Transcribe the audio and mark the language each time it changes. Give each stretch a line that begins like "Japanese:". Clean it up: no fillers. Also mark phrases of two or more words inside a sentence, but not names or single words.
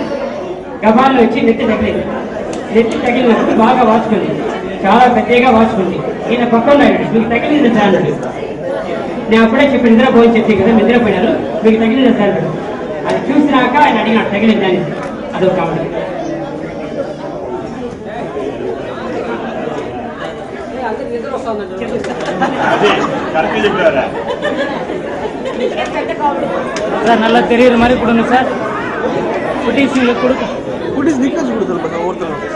Telugu: గబాల్లో వచ్చి నెత్తి తగిలినప్పుడు బాగా వాచుకుంది. చాలా పెద్దగా వాచుకుంది. ఈయన పక్కన మీకు తగిలింది సార్ అన్నాడు. నేను అప్పుడే చెప్పి నిద్రపోయి చెప్పి కదా నిద్రపోయినారు, మీకు తగిలింది సార్ అన్నాడు. అది చూసినాక ఆయన అడిగినాడు తగిలిందని. అదొక కావాలి.
Tamil: சார் நல்லா தெரியுற மாதிரி கொடுங்க சார். குட்டீஸுங்களுக்கு கொடுக்க குட்டீஸ் நிக்கஸ் கொடுத்தல பட் ஒருத்தர்